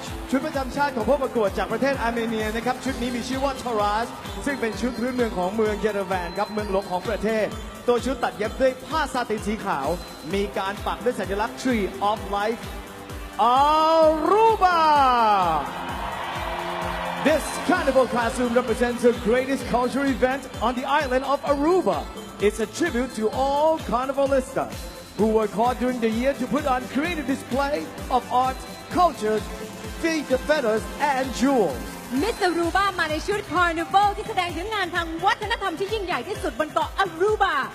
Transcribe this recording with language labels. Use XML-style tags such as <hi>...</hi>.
<th>ชุดประจำชาติของผู้ประกวดจากประเทศอาร์เมเนียนะครับชุดนี้มีชื่อว่า Taraz ซึ่งเป็นชุดพื้นเมืองของเมืองเยเรวันครับเมืองหลวงของประเทศตัวชุดตัดเย็บด้วยผ้าซาตินสีขาวมีการปักด้วยสัญลักษณ์ Tree of Life Aruba</th> <en>This carnival costume represents the greatest cultural event on the island of Aruba. It's a tribute to all carnivalistas who work hard during the year to put on creative display of art, culture, feathers, and jewels.</en> <th>มิส Aruba มาในชุดคาร์นิวัลที่แสดงถึงงานทางวัฒนธรรมที่ยิ่งใหญ่ที่สุดบนเกาะ Aruba</th>